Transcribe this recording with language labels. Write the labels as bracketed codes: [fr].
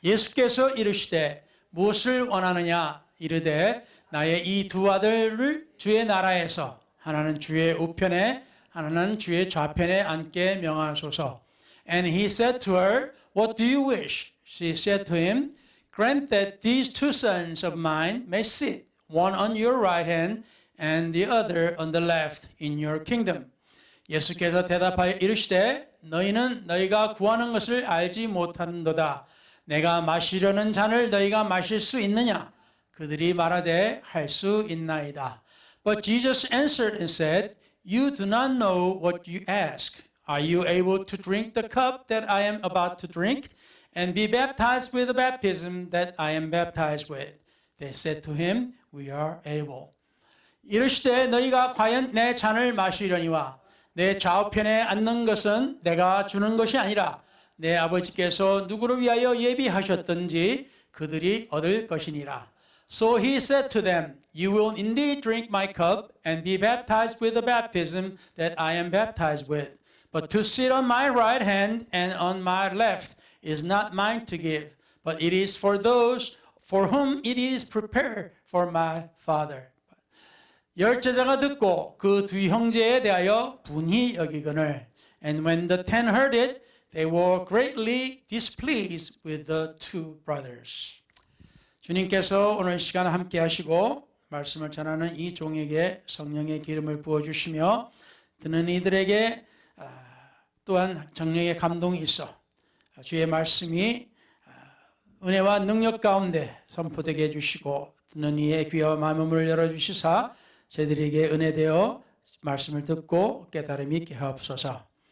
[ko] 예수께서 이르시되 무엇을 원하느냐 이르되 나의 이 두 아들을 주의 나라에서 하나는 주의 우편에 하나는 주의 좌편에 앉게 명하소서. [en] And he said to her, What do you wish? She said to him, Grant that these two sons of mine may sit, one on your right hand and the other on the left in your kingdom. [ko] 예수께서 대답하여 이르시되 너희는 너희가 구하는 것을 알지 못하는도다. 내가 마시려는 잔을 너희가 마실 수 있느냐? 그들이 말하되 할 수 있나이다. [en] But Jesus answered and said, You do not know what you ask. Are you able to drink the cup that I am about to drink and be baptized with the baptism that I am baptized with? They said to him, We are able. [ko] 이르시되 너희가 과연 내 잔을 마시려니와 내 좌우편에 앉는 것은 내가 주는 것이 아니라 내 아버지께서 누구를 위하여 예비하셨든지 그들이 얻을 것이니라. [en] So he said to them, You will indeed drink my cup and be baptized with the baptism that I am baptized with. But to sit on my right hand and on my left is not mine to give, but it is for those for whom it is prepared for my Father. [ko] 열 제자가 듣고 그 두 형제에 대하여 분히 여기거늘. [en] And when the 10 heard it, they were greatly displeased with the two brothers. [ko] 주님께서 오늘 시간 함께 하시고 말씀을 전하는 이 종에게 성령의 기름을 부어주시며 듣는 이들에게 또한 성령의 감동이 있어 주의 말씀이 은혜와 능력 가운데 선포되게 해주시고 듣는 이의 귀와 마음을 열어주시사 저희들에게 은혜되어 말씀을 듣고 깨달음이 있게 하옵소서.